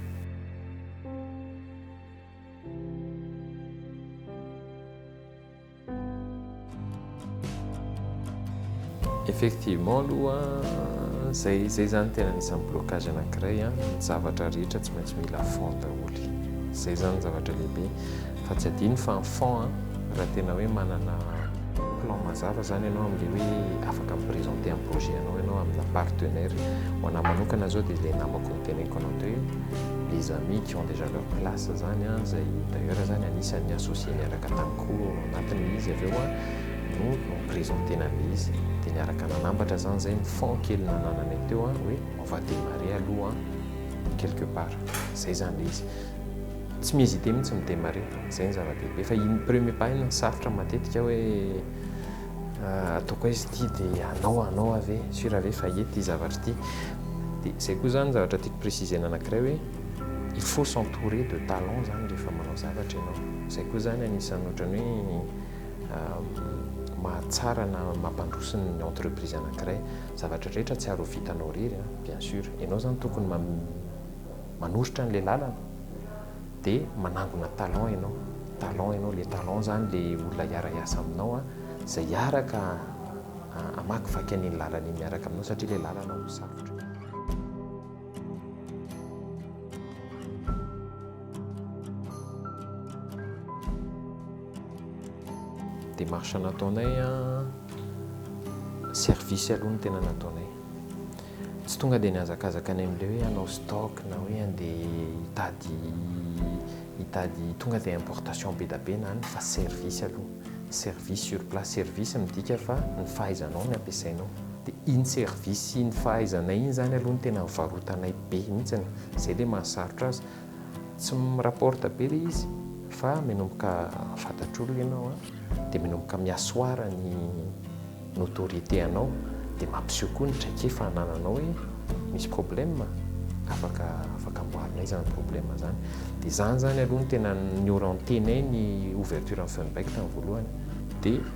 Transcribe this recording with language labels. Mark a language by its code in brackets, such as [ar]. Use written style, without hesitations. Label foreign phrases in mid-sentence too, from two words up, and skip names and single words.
[mg] Effectivement aloha zay zany tena anisan'ny blocage anankiray a ny zavatra rehetra tsy maintsy mila fond daholo zay zany zavatra lehibe fa tsy adino fa ny fond raha tena hoe manana plan mazava zany ianao amin'le hoe afaka miprésenter [fr] un projet [mg] anao ianao amina partenaire ho anahy manokana zao dia le namako niteneniko anao teo [fr] les amis qui ont déjà leur place [mg] zany a zay d'ailleurs zany anisan'ny associé niaraka tamiko anatiny izy avy eo a no présentena le izy dia niaraka nanambatra zany zay ny fond kely nananany teo a hoe [fr] on va démarrer [mg] aloha [fr] quelque part [mg] zay zany le izy tsy mihésité mihitsy midémarrer zay ny zava-dehibe fa iny [fr] premier pas [mg] iny sarotra matetika hoe ataoko izy ity dia anao ave sur ave fa ety ity zavatra ity dia zay koa zany zavatra tiako précisena anankiray hoe [fr] il faut s'entourer de talent [mg] zany rehefa manao zavatra ianao zay koa zany anisan'ny ohatrany hoe mahatsara na mampandroso ny entreprise anankiray zavatra rehetra tsy aro vitanao rery [fr] bien sûr [mg] ianao zany tokony manositra n'le lalana dia manangona talent ianao le talent zany le olona hiara-iasa aminao a zay hiaraka amakivaky an'iny lalana iny miaraka aminao satria le lalana ho sarotra. Démarche nataonay a service aloha no tena nataonay tsy tonga dia niazakazaka any amin'ilay hoe hanao stock na hoe andeha hitady tonga dia importation be da be na any fa service aloha [fr] service sur place [mg] service midika fa ny fahaizanao ny ampiasainao dia iny service iny fahaizanay iny zany aloha ny tena varotanay be mihitsiny zay le mahasarotra azy tsy mirapporta be le izy fa menomboka fantatr'olona ianao a dia menomboka miasoara ny notoriété anao dia mampiseho koa ny traikefa hanananao hoe misy problème afaka amboarinay zany problème zany dia zany zany aloha ny tena ny orientenay ny [fr] ouverture en [mg] Funbike tamin'ny voalohany dia